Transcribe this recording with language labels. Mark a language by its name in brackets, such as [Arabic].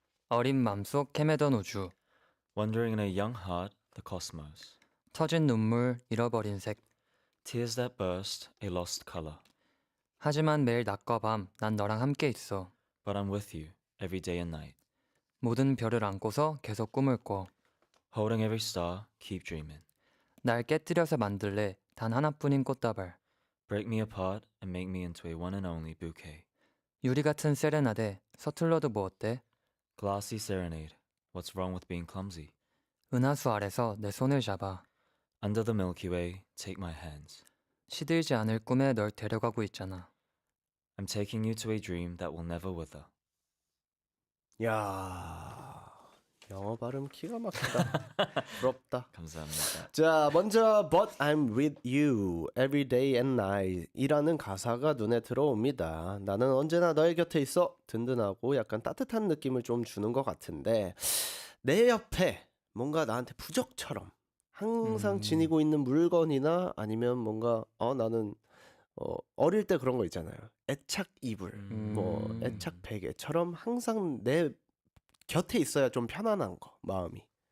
[Korean] 어린 맘속 헤매던 우주, [English] Wandering in a young heart, the cosmos. [Korean] 터진 눈물, 잃어버린 색. [English] Tears that burst, a lost color. [Korean] 하지만 매일 낮과 밤, 난 너랑 함께 있어. [English] But I'm with you, every day and night. [Korean] 모든 별을 안고서 계속 꿈을 꿔. [English] Holding every star, keep dreaming. [Korean] 날 깨뜨려서 만들래, 단 하나뿐인 꽃다발. [English] Break me apart and make me into a one and only bouquet. [Korean] 유리 같은 세레나데, 서툴러도 뭐 어때? [English] Glassy serenade. What's wrong with being clumsy? [Korean] 은하수 아래서 내 손을 잡아. [English] Under the Milky Way, take my hands. [Korean] 시들지 않을 꿈에 널 데려가고 있잖아. [English] I'm taking you to a dream that will never wither. [Korean] 야, 영어 발음 기가 막히다. 부럽다. 감사합니다. 자, 먼저 [English] But I'm with you every day and night [Korean] 이라는 가사가 눈에 들어옵니다. 나는 언제나 너의 곁에 있어. 든든하고 약간 따뜻한 느낌을 좀 주는 것 같은데 내 옆에 뭔가 나한테 부적처럼 항상 지니고 있는 물건이나 아니면 뭔가 나는 어릴 때 그런 거 있잖아요. 애착 이불, 뭐 애착 베개처럼 항상 내 곁에 있어야 좀 편안한 거, 마음이.